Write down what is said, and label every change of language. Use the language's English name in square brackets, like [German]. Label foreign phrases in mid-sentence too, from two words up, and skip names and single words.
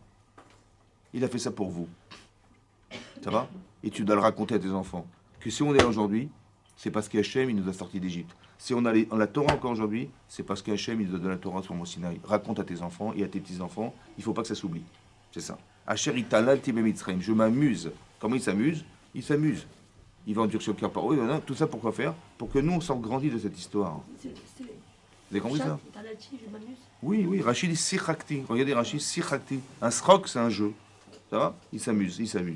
[French] Il a fait ça pour vous. Ça va? Et tu dois le raconter à tes enfants. Que si on est là aujourd'hui, c'est parce qu'Hachem, il nous a sortis d'Égypte. Si on a la Torah encore aujourd'hui, c'est parce qu'Hachem, il nous a donné la Torah sur le mont Sinaï. Raconte à tes enfants et à tes petits-enfants, il ne faut pas que ça s'oublie. C'est ça. [Hebrew] אשר התעללתי במצרים. [French] Je m'amuse. Comment il s'amuse? Il s'amuse. Il va endurcir le cœur par eux. Tout ça pour quoi faire? Pour que nous, on sorte grandis de cette histoire. Vous avez compris ça? Oui, oui. Rachid dit sichakti. Regardez Rachid, sichakti. Un srok, c'est un jeu. Ça va? Il s'amuse, il s'amuse.